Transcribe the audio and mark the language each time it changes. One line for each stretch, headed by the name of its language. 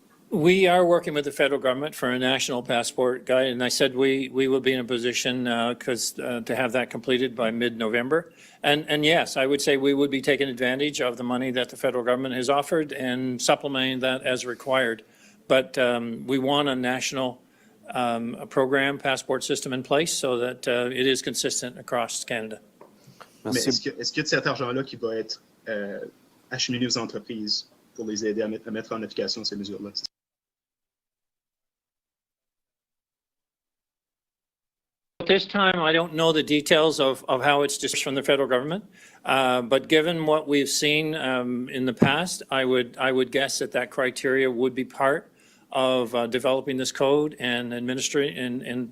English: We are working with the federal government for a national passport guide, and I said we will be in a position to have that completed by mid-November. And yes, I would say we would be taking advantage of the money that the federal government has offered and supplementing that as required. But we want a national program, passport system in place so that it is consistent across Canada.
French: Mais est-ce qu'il y a de cet argent-là qui va être acheminé aux entreprises pour les aider à mettre en application ces mesures-là?
English: At this time, I don't know the details of how it's dispersed from the federal government, but given what we've seen in the past, I would guess that criteria would be part of developing this code and administering.